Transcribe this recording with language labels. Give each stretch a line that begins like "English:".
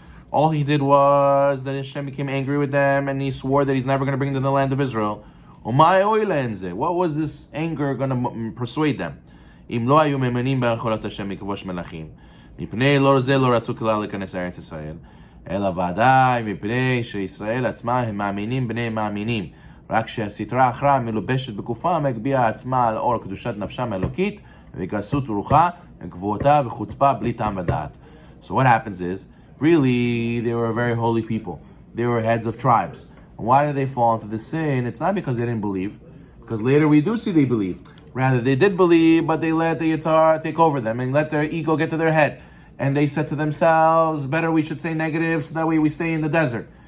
English: All he did was that Hashem became angry with them, and he swore that he's never going to bring them to the land of Israel. What was this anger going to persuade them?
Hebrew: אם לא היו מאמינים ביכולות השם לכבוש מלכים, מפני לא זה לא רצו כלל להיכנס לארץ ישראל, אלא ודאי מפני שישראל עצמה הם מאמינים בני מאמינים, רק שהסתרה אחרא מלובשת בגופה מגביהה עצמה על אור קדושת נפשם האלוקית וגסות רוחה וגבוהותה וחוצפה בלי טעם ודעת.
English: So what happens is, really, they were very holy people. They were heads of tribes. And why did they fall into the sin? It's not because they didn't believe, because later we do see they believed. Rather, they did believe, but they let the Yitzhar take over them and let their ego get to their head. And they said to themselves, better we should say negative, so that way we stay in the desert.